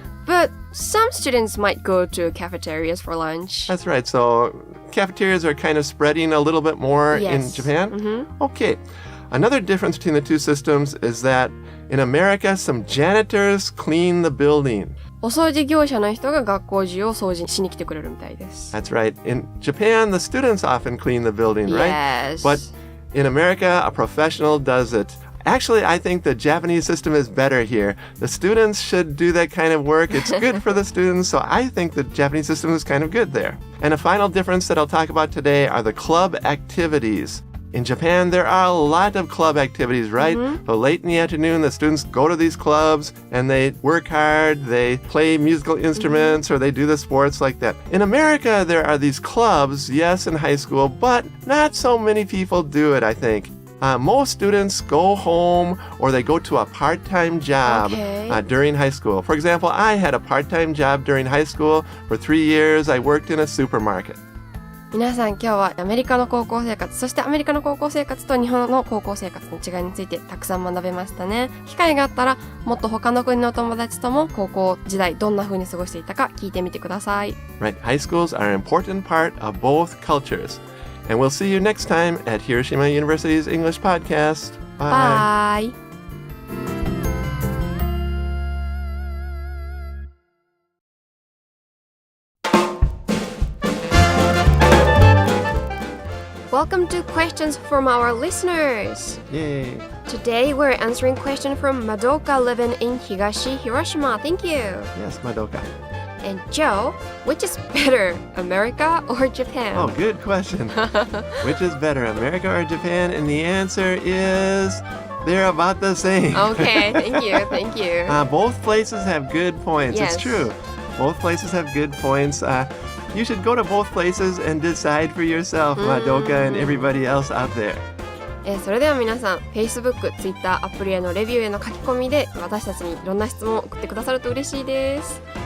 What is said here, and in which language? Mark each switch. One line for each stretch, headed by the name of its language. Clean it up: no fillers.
English: But some students might go to cafeterias for lunch. That's right. So cafeterias are kind of spreading a little bit more in Japan? Okay. Another difference between the two systems is that in America, some janitors clean the building.
Japanese: お掃除業者の人が学校中を掃除しに来てくれるみたいです。
English: That's right. In Japan, the students often clean the building, right? Yes. But in America, a professional does it. Actually, I think the Japanese system is better here. The students should do that kind of work. It's good for the students, so I think the Japanese system is kind of good there. And a final difference that I'll talk about today are the club activities. In Japan, there are a lot of club activities, right? So late in the afternoon, the students go to these clubs and they work hard, they play musical instruments, or they do the sports like that. In America, there are these clubs, yes, in high school, but not so many people do it, I think. Most students go home or they go to a part-time job during high school. For example, I had a part-time job during high school. For 3 years, I worked in a supermarket.
Japanese: 皆さん今日はアメリカの高校生活、そしてアメリカの高校生活と日本の高校生活の違いについてたくさん学べましたね。機会があったらもっと他の国の友達とも高校時代どんな風に過ごしていたか聞いてみてください。
English: Right, high schools are an important part of both cultures. And we'll see you next time at Hiroshima University's English Podcast. Bye. Bye. Welcome to questions from our listeners. Yay. Today we're answering question from Madoka living in Higashi, Hiroshima. Thank you. Yes, Madoka. And Joe, which is better, America or Japan? Oh, good question. Which is better, America or Japan? And the answer is they're about the same. Okay, thank you. Both places have good points. Yes. It's true. Both places have good points. You should go to both places and decide for yourself, Madoka and everybody else out there.
Japanese: それでは皆さん、Facebook、Twitter、アプリへのレビューへの書き込みで私たちにいろんな質問を送ってくださると嬉しいです。